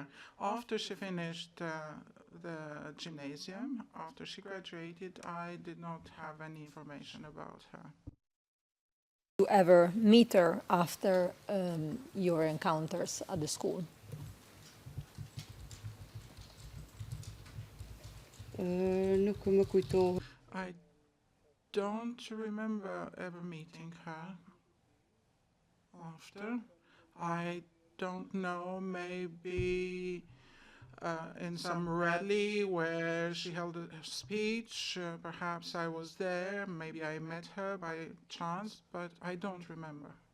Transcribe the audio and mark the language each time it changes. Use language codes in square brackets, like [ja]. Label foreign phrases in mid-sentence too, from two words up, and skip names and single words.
[en] After she finished the gymnasium, after she graduated, I did not have any information about her. Did you ever meet her after your encounters at the school? [sq] Nuk më kujtohet. [en] I don't remember ever meeting her after. I don't know, maybe in some rally where she held a speech, perhaps I was there, maybe I met her by chance, but I don't remember.